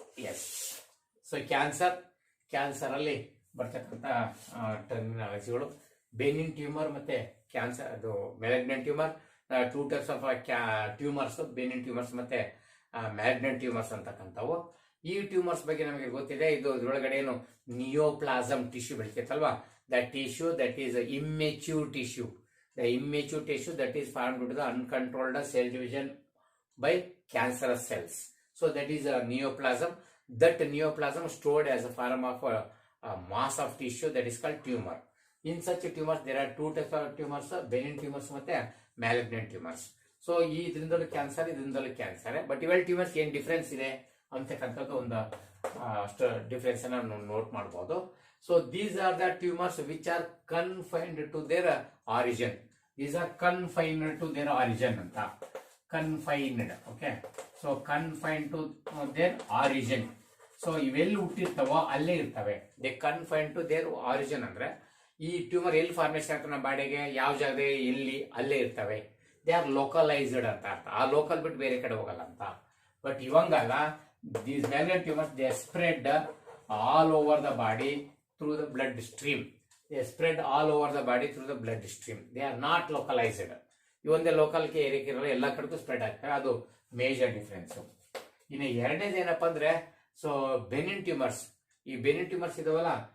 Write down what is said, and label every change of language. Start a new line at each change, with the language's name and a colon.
Kannada: S, so cancer ಅಲ್ಲಿ ಬರ್ತಕ್ಕಂಥ ಟರ್ಮಿನಾಲಜಿಗಳು Benin tumour ಮತ್ತೆ ಕ್ಯಾನ್ಸರ್. ಅದು malignant tumour, 2 types of tumours, Benin tumours ಮತ್ತೆ ಮ್ಯಾಲಿಗ್ನೆಂಟ್ ಟ್ಯೂಮರ್ಸ್ ಅಂತಕ್ಕಂಥವು. ಈ ಟ್ಯೂಮರ್ಸ್ ಬಗ್ಗೆ ನಮಗೆ ಗೊತ್ತಿದೆ. ಇದ್ರೊಳಗಡೆ ಏನು ನಿಯೋಪ್ಲಾಸಮ್ tissue ಬೆಳಿತೈತಲ್ವಾ,
English: That tissue that is immature tissue. The immature tissue that is formed due to the uncontrolled cell division by cancerous cells. So that is a neoplasm. That neoplasm stored as a form of a mass of tissue that is called tumor. In such tumors, there are 2 types of tumors: benign tumors and malignant tumors.
Kannada: So ಇದರಿಂದಲೂ cancer, ಇದರಿಂದಲೂ cancer. But ಇವೆಲ್ಲ tumours ಏನ್ difference ಇದೆ ಅಂತಕ್ಕಂಥದ್ದು ಒಂದು difference ಅನ್ನು note ಮಾಡಬಹುದು.
English: So these are the tumors which are confined to their origin. These are confined to their origin anta. Confined. Okay. So confined to their origin.
Kannada: So ಇವೆಲ್ಲಿ ಹುಟ್ಟಿರ್ತಾವೋ ಅಲ್ಲೇ ಇರ್ತವೆ.
English: They confined to their origin
Kannada: ಅಂದ್ರೆ ಈ tumour ಎಲ್ಲಿ formation ಆಗ್ತದೆ ನಮ್ಮ ಬಾಡಿಗೆ, ಯಾವ ಜಾಗ ಎಲ್ಲಿ ಅಲ್ಲೇ ಇರ್ತವೆ.
English: they are localized
Kannada: ಅಂತ ಅರ್ಥ. ಆ ಲೋಕಲ್ ಬಿಟ್ಟು ಬೇರೆ ಕಡೆ ಹೋಗಲ್ಲ ಅಂತ.
English: but
Kannada: ಇವಂಗಲ್ಲ,
English: These malignant tumours they spread all over the body through the blood stream. They spread all over the body through the blood stream. They are not localized.
Kannada: ಇವೊಂದೇ ಲೋಕಲ್ಗೆ ಏರಿಕಿರಲ್ಲ, ಎಲ್ಲ ಕಡೆಗೂ ಸ್ಪ್ರೆಡ್ ಆಗ್ತವೆ. ಅದು ಮೇಜರ್ ಡಿಫರೆನ್ಸ್. ಇನ್ನು ಎರಡನೇದು ಏನಪ್ಪಾ ಅಂದ್ರೆ, so Benin tumours. ಈ Benin tumours ಇದಾವಲ್ಲ,